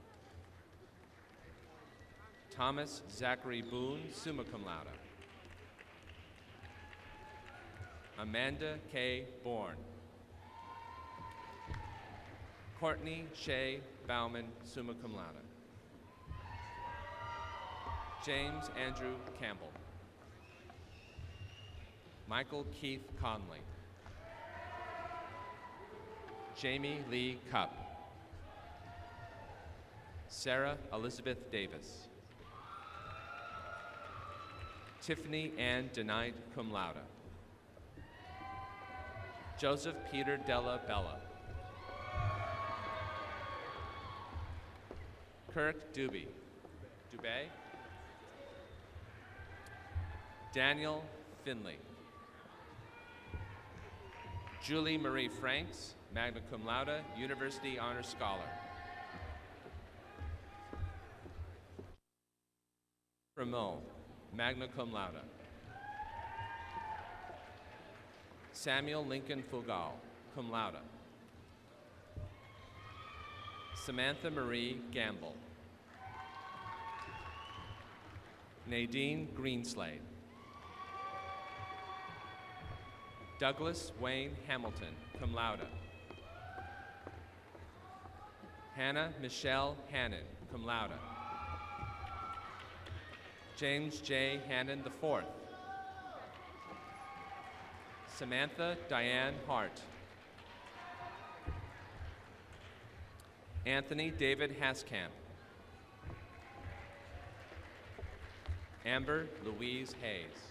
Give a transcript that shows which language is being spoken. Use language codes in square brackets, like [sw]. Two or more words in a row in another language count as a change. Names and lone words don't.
[en] Thomas Zachary Boone, [la] summa cum laude. [en] Amanda K. Bourne. Courtney Shea Bauman, [la] summa cum laude. [en] James Andrew Campbell. Michael Keith Conley. Jamie Lee Cupp. Sarah Elizabeth Davis. Tiffany Ann Denied, [la] cum laude. [en] Joseph Peter Della Bella. Kirk Dubé. Daniel Finley. Julie Marie Franks, [la] magna cum laude, [en] University Honor Scholar. Rameau, [la] magna cum laude. [en] Samuel Lincoln Fugal, [la] cum laude. [en] Samantha Marie Gamble. Nadine Greenslade. Douglas Wayne Hamilton, [la] cum laude. [en] Hannah Michelle Hannon, [la] cum laude. [en] James J. Hannon IV. Samantha Diane Hart. Anthony David Haskamp. Amber Louise Hayes.